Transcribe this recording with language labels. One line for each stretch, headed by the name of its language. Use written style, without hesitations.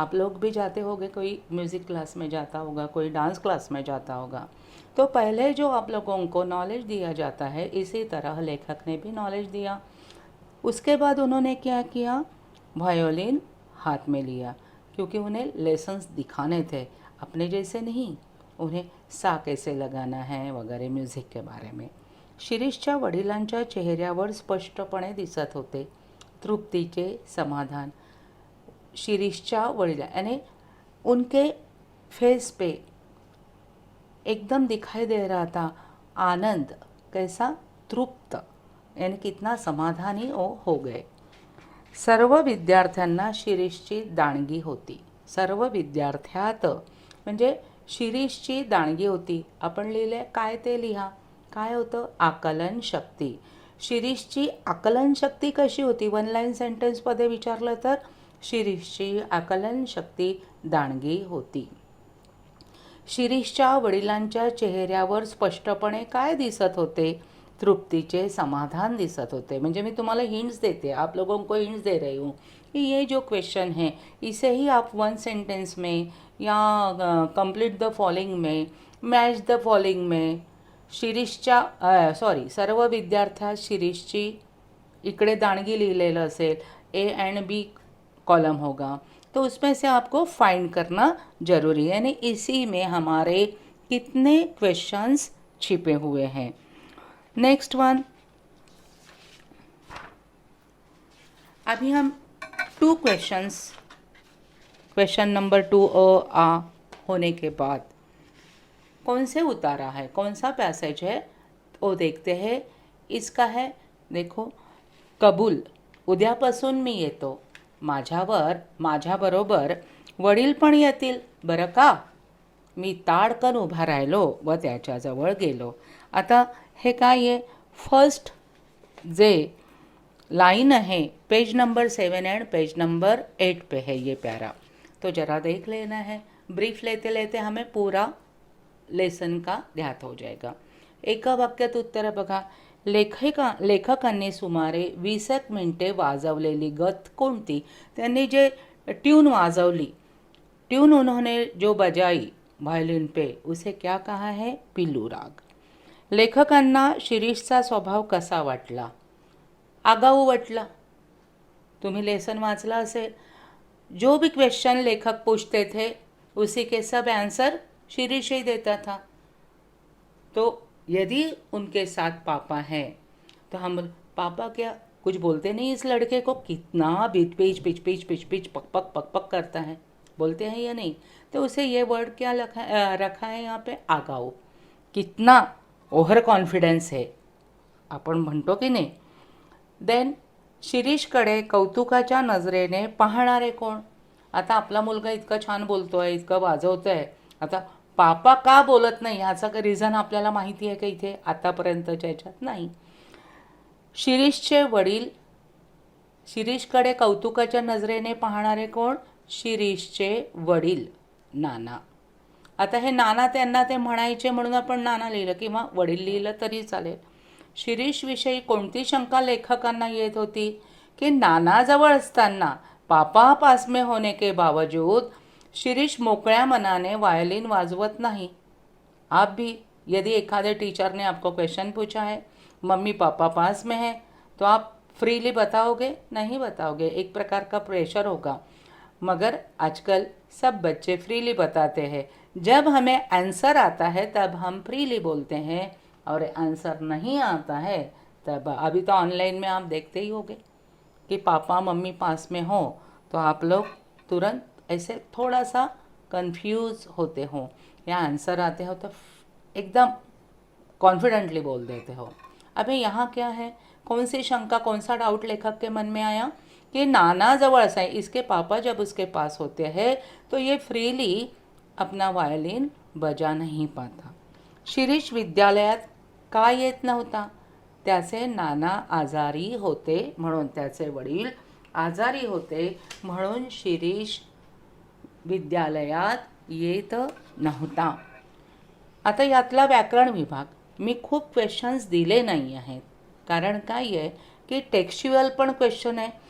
Hindi: आप लोग भी जाते होंगे, कोई म्यूज़िक क्लास में जाता होगा, कोई डांस क्लास में जाता होगा, तो पहले जो आप लोगों को नॉलेज दिया जाता है, इसी तरह लेखक ने भी नॉलेज दिया। उसके बाद उन्होंने क्या किया? वायोलिन हाथ में लिया, क्योंकि उन्हें लेसन्स दिखाने थे, अपने जैसे नहीं, उन्हें सा कैसे लगाना है वगैरह म्यूज़िक के बारे में।
Marathi: शिरीषच्या वडिलांच्या चेहऱ्यावर स्पष्टपणे दिसत होते तृप्तीचे समाधान। शिरीषच्या वडिला
Hindi: यानी उनके फेस पे एकदम दिखाई दे रहा था आनंद, कैसा? तृप्त, यानी कितना समाधानी वो हो गए।
Marathi: सर्व विद्यार्थ्यांना शिरीषची दाणगी होती। सर्व विद्यार्थ्यात म्हणजे शिरीषची दाणगी होती। आपण लिहिले काय ते लिहा। काय होतं? आकलन शक्ती। शिरीषची आकलन शक्ती कशी होती? वन लाईन सेंटेन्समध्ये विचारलं तर शिरीषची आकलन शक्ती दाणगी होती। शिरीषच्या वडिलांच्या चेहऱ्यावर स्पष्टपणे काय दिसत होते? तृप्तीचे समाधान दिसत होते। म्हणजे मी तुम्हाला हिंट्स देते,
Hindi: आप लोगों को हिंट्स दे रही हूँ कि ये जो क्वेश्चन है इसे ही आप वन सेंटेंस में या कंप्लीट द फॉलोइंग में, मैच द फॉलोइंग में
Marathi: शिरीषच्या सर्व विद्यार्थ्यात शिरीषची इकडे दाणगी लिहिलेलं असेल,
Hindi: ए एंड बी कॉलम होगा, तो उसमें से आपको फाइंड करना जरूरी है। यानी इसी में हमारे कितने क्वेश्चंस छिपे हुए हैं। नेक्स्ट वन, अभी हम 2 क्वेश्चंस, क्वेश्चन नंबर 2 आ होने के बाद कौन से उतारा है, कौन सा पैसेज है वो देखते हैं। इसका है, देखो,
Marathi: कबूल, उद्यापासून मी येतो। माझ्याबरोबर वडील पण येतील बरं का। मी ताडकन उभा राहिलो व त्याच्याजवळ गेलो। आता हे काय आहे?
Hindi: फर्स्ट जे लाइन है page number 7 and page number 8 पे है ये प्यारा, तो जरा देख लेना है। ब्रीफ लेते लेते हमें पूरा लेसन का ध्यात हो जाएगा।
Marathi: एका वाक्यात उत्तर बघा। लेखकांनी सुमारे 20 मिनिटे वाजवलेली गत कोणती?
Hindi: त्यांनी जे ट्यून वाजवली, ट्यून उन्होंने जो बजाई वायलिन पे, उसे क्या कहा है? पिल्लू राग।
Marathi: लेखकांना शिरीषचा स्वभाव कसा वाटला? आगाऊ वाटला। तुम्ही लेसन वाचला असेल,
Hindi: जो भी क्वेश्चन लेखक पूछते थे उसी के सब आंसर शिरीष ही देता था। तो यदि उनके साथ पापा हैं तो हम पापा क्या कुछ बोलते नहीं इस लड़के को, कितना बीच pitch pitch pitch pitch pitch पक पक पक पक करता है, बोलते हैं या नहीं? तो उसे ये वर्ड क्या रखा है यहाँ पे?
Marathi: आगाऊ।
Hindi: कितना ओव्हर कॉन्फिडन्स है,
Marathi: आपण म्हणतो की नाही। देन शिरीषकडे कौतुकाच्या नजरेने पाहणारे कोण? आता आपला मुलगा इतका छान बोलतोय, इतकं वाजवतोय, आता पापा का बोलत नाही ह्याचं रिझन आपल्याला माहिती आहे का इथे? आतापर्यंतच्या ह्याच्यात नाही। शिरीषचे वडील शिरीषकडे कौतुकाच्या नजरेने पाहणारे कोण? शिरीषचे वडील नाना. आता हे नाना त्यांना ते म्हणायचे म्हणून आपण नाना लिहिलं किंवा वडील लिहिलं तरी चालेल. शिरीषविषयी कोणती शंका लेखकांना येत होती की नानाजवळ असताना
Hindi: पापा पास में होने के बावजूद
Marathi: शिरीष मोकळ्या मनाने वायलिन वाजवत नाही.
Hindi: आप भी यदि एखादे टीचर ने आपको क्वेश्चन पूछा है, मम्मी पापा पास में है, तो आप फ्रीली बताओगे? नहीं बताओगे, एक प्रकार का प्रेशर होगा. मगर आजकल सब बच्चे फ्रीली बताते हैं. जब हमें आंसर आता है तब हम फ्रीली बोलते हैं, और आंसर नहीं आता है तब अभी तो ऑनलाइन में आप देखते ही होंगे कि पापा मम्मी पास में हो तो आप लोग तुरंत ऐसे थोड़ा सा कंफ्यूज होते हो, या आंसर आते हो तो एकदम कॉन्फिडेंटली बोल देते हो. अभी यहाँ क्या है, कौन सी शंका, कौन सा डाउट लेखक के मन में आया कि नाना जवळ है, इसके पापा जब उसके पास होते हैं तो ये फ्रीली अपना वायलिन बजा नहीं पाता.
Marathi: शिरीष विद्यालयात का येत नव्हता? त्याचे नाना आजारी होते म्हणून, त्याचे वडील आजारी होते म्हणून शिरीष विद्यालयात येत नव्हता. आता यातला व्याकरण विभाग मी खूप क्वेश्चन्स दिले नाही आहेत, कारण काय आहे की टेक्स्च्युअल पण क्वेश्चन आहे.